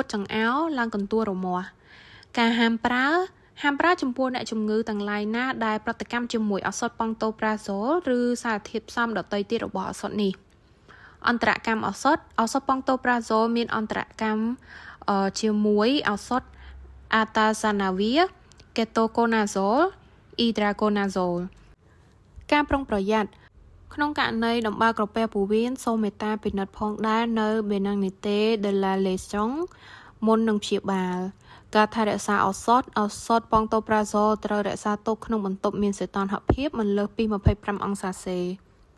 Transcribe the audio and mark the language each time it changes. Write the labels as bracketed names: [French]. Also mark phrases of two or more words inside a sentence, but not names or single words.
[Khmer] ចង្អោរឡើងកន្ទួលរមាស់ការហាមប្រើចំពោះអ្នកជំងឺទាំងឡាយណាដែលប្រតិកម្មជាមួយឱសថប៉ ង់តូប្រាហ្សូលឬសារធាតុផ្សំដទៃទៀតរបស់ឱសថនេះអន្តរកម្មឱស ថប៉ង់តូប្រាហ្សូលមានអន្តរកម្មជាមួយឱសថ Atazanavir ketoconazole itraconazole ការប្រុងប្រយ័ត្នក្នុងករណីដំបៅក្រពះពោះវៀនសូមមេត្តាពិនិត្យផងដែរនៅ [French] Benignité de la lésion [Khmer] មុននឹងព្យាបាលការថែរក្សាឱសថប៉ង់តូប្រាហ្សូលត្រូវរក្សាទុកក្នុងបន្ទប់មានសីតុណ្ហភាពមិនលើសពី25អង្សាសេ